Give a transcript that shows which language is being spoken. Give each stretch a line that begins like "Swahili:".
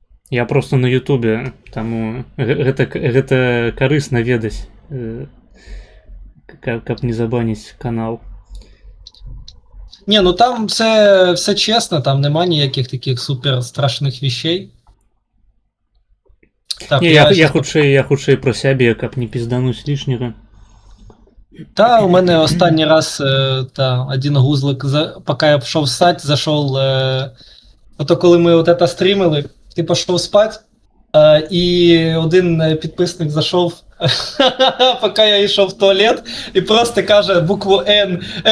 Ukrainian: Я просто на Ютубі,
Belarusian: тому гэта карысна ведаць, каб не забаніць канал.
Ukrainian: Ні, ну там все чесно, там нема ніяких таких супер страшних вещей. Так,
Belarusian: Не, я хутчэй про сябе, каб не піздануць лішняга.
Ukrainian: Та, у мене останній раз один гузлик, поки я пішов ссать, зайшов, ото коли ми от це стрімили, ти пішов спати, і один підписник зайшов, поки я йшов в туалет, і просто каже букву Н.